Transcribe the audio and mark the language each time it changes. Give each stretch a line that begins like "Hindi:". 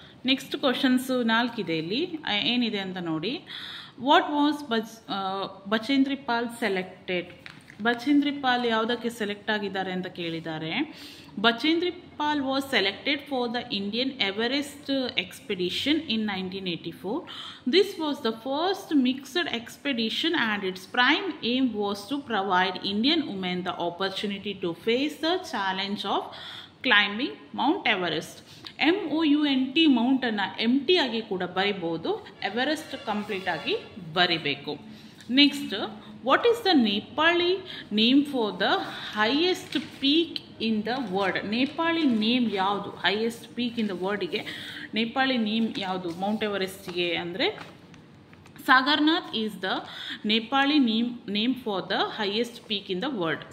Kannada: Next questions 4 ಇದೆ. ಇಲ್ಲಿ ಏನಿದೆ ಅಂತ ನೋಡಿ.
English: What was Bachendri Pal selected?
Kannada: Bachendri Pal ಯಾವುದಕ್ಕೆ ಸೆಲೆಕ್ಟ್ ಆಗಿದ್ದಾರೆ ಅಂತ ಕೇಳಿದ್ದಾರೆ.
English: Bachendri Pal was selected for the Indian Everest expedition in 1984. This was the first mixed expedition and its prime aim was to provide Indian women the opportunity to face the challenge of climbing Mount Everest.
Kannada: MOUNT ಮೌಂಟನ್ನು MT ಆಗಿ ಕೂಡ ಬರಿಬೋದು, Everest complete ಆಗಿ ಬರಿಬೇಕು.
English: Next, what is the Nepali name for the highest peak in the world?
Kannada: Nepali name ಯಾವುದು? Highest peak in the ವರ್ಲ್ಡಿಗೆ Nepali name ಯಾವುದು Mount ಎವರೆಸ್ಟ್ಗೆ ಅಂದರೆ
English: Sagarnath is the Nepali name for the highest peak in the world.